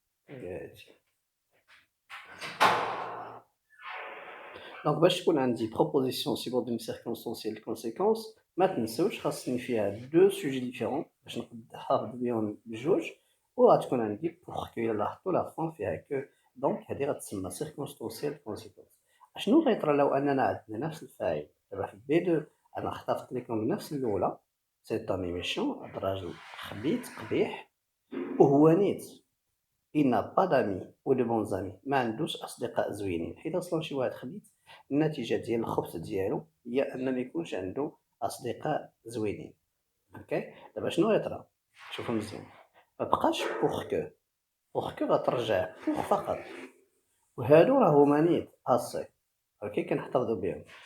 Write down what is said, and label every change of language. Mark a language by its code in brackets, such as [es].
[ar] هادي دونك باش تكون عندي بروبوزيسيون سيبوردوني سيركونستانسيال كونسيكونس ما تنساوش خاصني فيها دو سوجي ديفيرون باش نقدر نحافظ بهم بجوج، وغتكون عندي بوغ كو. إلا لاحظتو لا فون فيها كو، دونك هادي غتسمى سيركونستانسيال كونسيكونس. اشنو غيطرى لو اننا عندنا نفس الفاعل؟ دابا في بي دو انا اخترت لكم نفس الاولى، سي طامي ميشون، هاد الراجل خبيث قبيح وهو نيت. [fr] il n'a pas d'amis ou de bons amis، [ar] ما عندوش اصدقاء زوينين. حيت اصلا شي واحد خبيث النتيجه ديال الخبث ديالو هي ان ما يكونش عنده اصدقاء زوينين. اوكي، دابا شنو غيطرا؟ شوفوا مزيان، ما بقاش بوغ كو. بوغ كو غترجع بوغ فقط، وهادو راهما نيت assez. اوكي كنحتفظوا بهم.